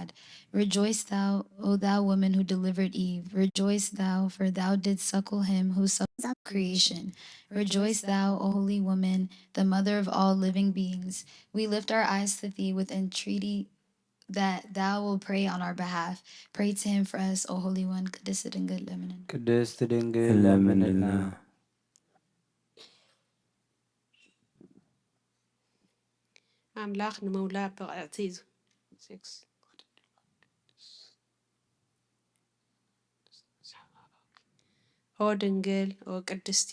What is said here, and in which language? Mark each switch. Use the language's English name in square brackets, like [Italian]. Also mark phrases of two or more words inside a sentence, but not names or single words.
[English] Rejoice thou, O thou woman who delivered Eve. Rejoice thou, for thou didst suckle him who suckled creation. Rejoice thou, O holy woman, the mother of all living beings. We lift our eyes to thee with entreaty that thou will pray on our behalf. Pray to him for us, O Holy One. [Tigrinya] ቅድስት ድንግል ለምንልና ኣምላኽ ንምውላድ ብቕዕቲ ኦ ድንግል ኦ ቅድስቲ